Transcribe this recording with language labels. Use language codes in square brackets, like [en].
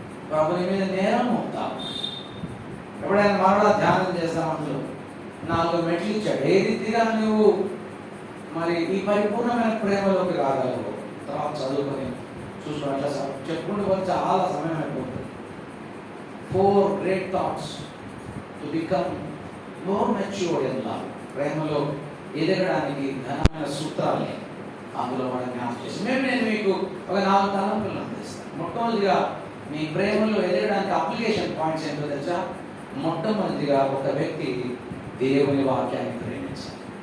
[te] ప్రభుని మీద నేరం మోపుతాం. ఎప్పుడైనా మరలా ధ్యానం చేస్తామంటూ 4 మెట్లు ఇచ్చాడు. ఏ రీతిగా నువ్వు మరి ఈ పరిపూర్ణమైన ప్రేమలోకి రాగలవు? తర్వాత చదువుకొని చూసుకున్నట్ల చెప్పుకుంటూ పోతే చాలా సమయం అయిపోతుంది. [en] 4 great thoughts to become more matured in love. [te] ప్రేమలో ఎదగడానికి ఘనమైన సూత్రాలని అందులో మనం జ్ఞాపకం చేసి నేను మీకు ఒక 4 తలంపులను అందిస్తాను. మొట్టమొదటిగా మీ ప్రేమలో ఎదగడానికి అప్లికేషన్ పాయింట్స్ ఏంటో తెలుసా? మొట్టమొదటిగా ఒక వ్యక్తి దేవుని వాక్యాన్ని ప్రేమించాలి.